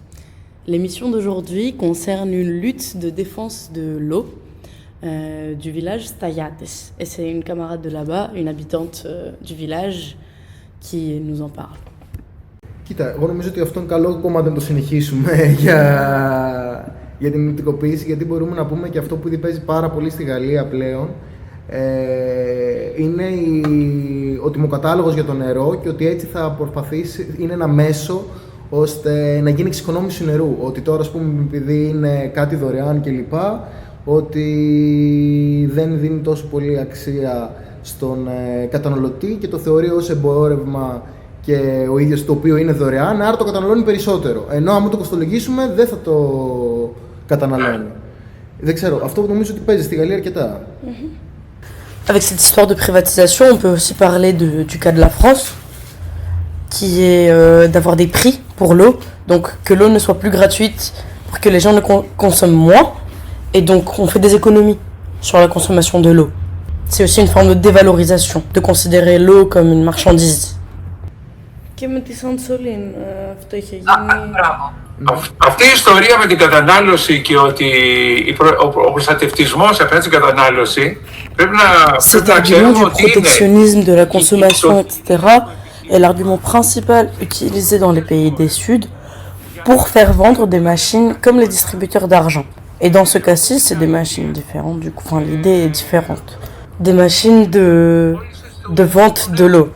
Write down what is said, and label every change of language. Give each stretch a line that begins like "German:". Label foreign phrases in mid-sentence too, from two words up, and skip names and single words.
French: L'émission d'aujourd'hui concerne une lutte de défense de l'eau du village Staiates. Et c'est une camarade de là-bas, une habitante du village, qui nous en parle.
Greek: Κοίτα, εγώ νομίζω ότι αυτό είναι καλό κομμάτι να το συνεχίσουμε για την ιδιωτικοποίηση, γιατί μπορούμε να πούμε και αυτό που ήδη παίζει πάρα πολύ στη Γαλλία πλέον, είναι ο τιμοκατάλογος για το νερό και ότι έτσι θα προσπαθήσει, είναι ένα μέσο ώστε να γίνει εξοικονόμηση νερού. Ότι τώρα, ας πούμε, επειδή είναι κάτι δωρεάν κλπ, ότι δεν δίνει τόσο πολύ αξία στον καταναλωτή και το θεωρεί ως εμπόρευμα και ο ίδιος, το οποίο είναι δωρεάν, άρα το καταναλώνει περισσότερο. Ενώ άμα το κοστολογήσουμε δεν θα το καταναλώνει. Δεν ξέρω, αυτό νομίζω ότι παίζει στη Γαλλία αρκετά.
French: Avec cette histoire de privatisation, on peut aussi parler du cas de la France, qui est d'avoir des prix pour l'eau, donc que l'eau ne soit plus gratuite pour que les gens ne consomment moins, et donc on fait des économies sur la consommation de l'eau. C'est aussi une forme de dévalorisation, de considérer l'eau comme une marchandise.
Greek: Και με τη Σαντσολίν αυτό είχε γίνει. Αυτή η ιστορία με την κατανάλωση και ότι ο προστατευτισμός απέναντι στην κατανάλωση πρέπει να ξέρουμε ότι είναι.
French: Le protectionnisme de la consommation, etc. est l'argument principal utilisé dans les pays des Sud pour faire vendre des machines comme les distributeurs d'argent. Et dans ce cas-ci, c'est des machines différentes, du coup, enfin, l'idée est différente. Des machines de vente de l'eau.